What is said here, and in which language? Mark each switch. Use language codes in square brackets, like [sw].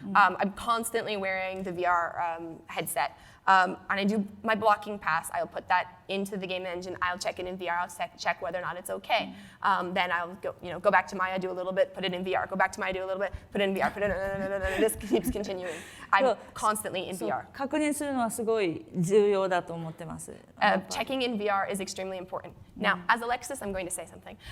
[en] I'm constantly wearing the VR headset. And I do my blocking pass. I'll put that into the game engine. I'll check it in VR. I'll check whether or not it's okay. Then I'll go back to Maya, do a little bit, put it in VR. Go back to Maya, do a little bit, put it in VR. This keeps continuing. I'm constantly in VR. [ja] 確認するのはすごい重要だと思ってます。 [en] Checking in VR is extremely important. Now, as Alexis, I'm going to say something.